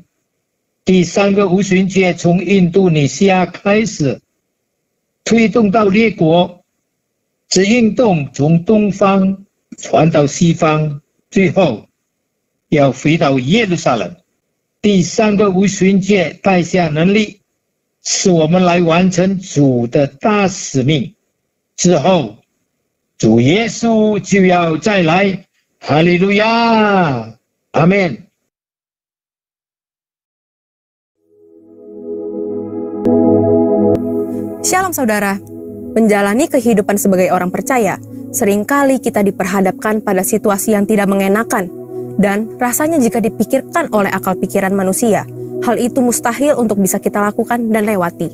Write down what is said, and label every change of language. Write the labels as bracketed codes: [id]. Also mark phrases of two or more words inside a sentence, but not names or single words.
[zh] 第三个无旬节从印度尼西亚开始，推动到列国，这运动从东方传到西方，最后要回到耶路撒冷。第三个无旬节带下能力，是我们来完成主的大使命。之后，主耶稣就要再来。哈利路亚，阿门。 [id] Shalom saudara, menjalani kehidupan sebagai orang percaya, seringkali kita diperhadapkan pada situasi yang tidak mengenakan, dan rasanya jika dipikirkan oleh akal pikiran manusia, hal itu mustahil untuk bisa kita lakukan dan lewati.